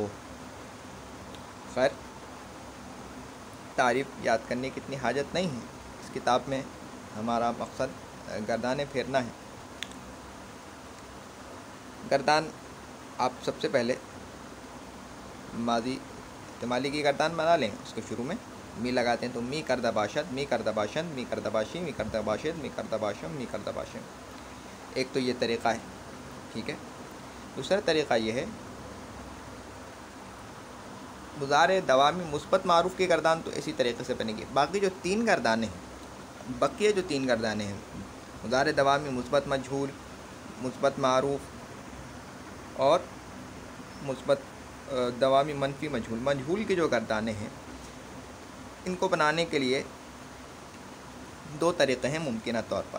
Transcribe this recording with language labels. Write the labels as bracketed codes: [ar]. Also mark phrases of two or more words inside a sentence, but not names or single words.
[ur] خیر، تعریف یاد کرنے کی اتنی حاجت نہیں ہے، اس کتاب میں ہمارا مقصد گردانیں پھیرنا ہے۔ گردان آپ سب سے پہلے ماضی احتمالی کی گردان بنا لیں، اس کے شروع میں می لگاتے ہیں تو [fa] می کردہ باشد، می کردہ باشند، می کردہ باشی، می کردہ باشد، می کردہ باشم، می کردہ باشم۔ [ur] ایک تو یہ طریقہ ہے، ٹھیک ہے۔ دوسرا طریقہ یہ ہے مضارع دوامی مثبت معروف کی گردان، تو اسی طریقے سے بنے گی۔ باقی جو 3 گردانیں ہیں، بقیہ جو 3 گردانیں ہیں، مضارع دوامی مثبت مجہول، مثبت معروف اور مثبت دوامی منفی مجہول کی جو گردانیں ہیں، ان کو بنانے کے لیے 2 طریقے ہیں ممکنہ طور پر۔